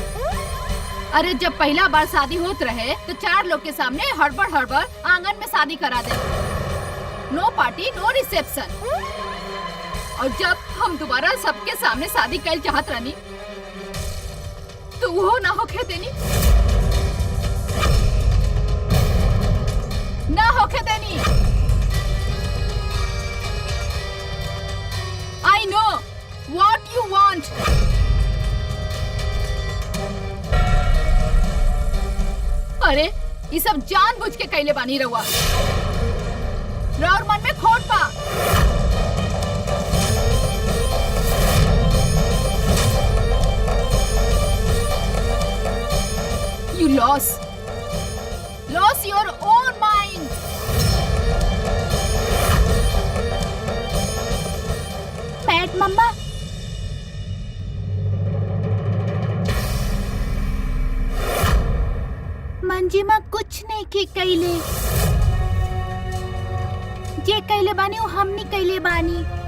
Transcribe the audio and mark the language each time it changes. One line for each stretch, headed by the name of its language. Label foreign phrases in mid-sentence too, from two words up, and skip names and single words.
Bhojpuri: अरे जब पहला बार शादी होत रहे तो 4 लोग के सामने हड़बड़ हड़बड़ आंगन में शादी करा दे,
English: no party no reception.
Bhojpuri: और जब हम दोबारा सबके सामने शादी कर चाहत रहनी तो वो ना होके देनी, ना होके देनी।
English: I know what you want.
Bhojpuri: अरे ये सब जानबूझ के कैले बानी रहुआ, और मन में खोट पा।
English: You lost your own mind.
Bhojpuri: बैठ मम्मा। मंजिमा कुछ नहीं की कैले, जे कैले बानी वो हमनी कैले बानी।